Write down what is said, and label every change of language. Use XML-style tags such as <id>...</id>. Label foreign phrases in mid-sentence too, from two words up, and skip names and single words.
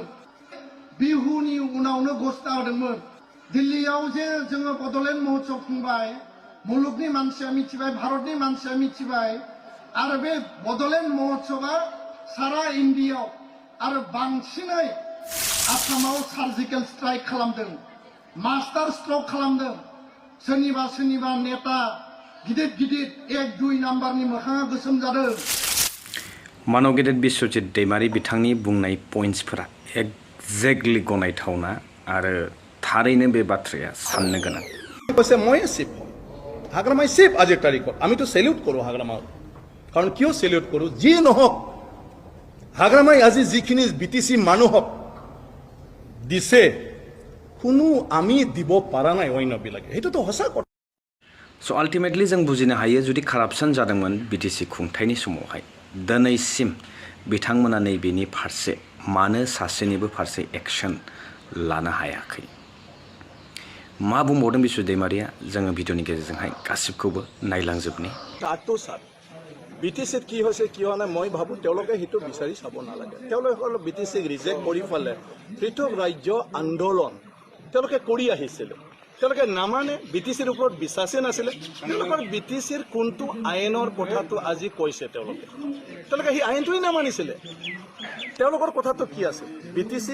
<brx>बिहुनि उनावनो घोषणा होदोंमोन दिल्लीयाव जे जोङो बड'लेण्ड महोत्सव खुंबाय मुलुगनि मानसिया मिथिबाय भारतनि मानसिया मिथिबाय आरो बे बड'लेण्ड महोत्सवआ सारा इन्डियायाव आरो बांसिनै आसामाव</brx> <en>surgical strike</en> <brx>खालामदों</brx> <en>master stroke</en> <brx>खालामदों सोरनिबा नेता गिदिर गिदिर 1-2 नाम्बारनि मोखाङा गोसोम जादों मानव गेदेर बिश्वजित दैमारि बिथांनि बुंनाय</brx> <en>points exactly</en> <brx>गनायथावना आरो थारैनो बे बाथ्राया साननो गोनां</brx> <as>কৈছে মই চিফ হাগ্রামাই চিফ আজিৰ তাৰিখত আমিতো সেলিউট কৰো হাগ্রামা কাৰণ কিয় সেলিউট কৰো যি নহওক হাগ্রামাই আজি যিখিনি বিটিসি মানুহক দিছে কোনো আমি দিব পাৰা নাই অন্যবিলাকে এইটোতো সঁচা কথা</as> <en>so ultimately</en> <brx>जों बुजिनो हायो जुदि कारापसन जादोंमोन बिटिसि खुंथायनि समावहाय दिनैसिम बिथांमोना नैबेनि फारसे मानो सासेनिबो फारसे एक्शन लानो हायाखै मा बुंबावदों बिश्व दैमारिया जोङो भिडिअनि गेजेरजोंहाय गासिबखौबो नायलांजोबनि</brx> <as>বিটিসিত কি হৈছে কি হোৱা নাই মই ভাবো তেওঁলোকে সেইটো বিচাৰি চাব নালাগে তেওঁলোকে বিটিসিক ৰিজেক্ট কৰি ফেলে পৃথক ৰাজ্য আন্দোলন তেওঁলোকে কৰি আহিছিল তেওঁলোকে নামানে বিটিসিৰ ওপৰত বিশ্বাসে নাছিলে তেওঁলোকৰ বিটিসিৰ কোনটো আইনৰ কথাটো আজি কৈছে তেওঁলোকে সেই আইনটোই নামানিছিলে তেওঁলোকৰ কথাটো কি আছে বিটিসি</as>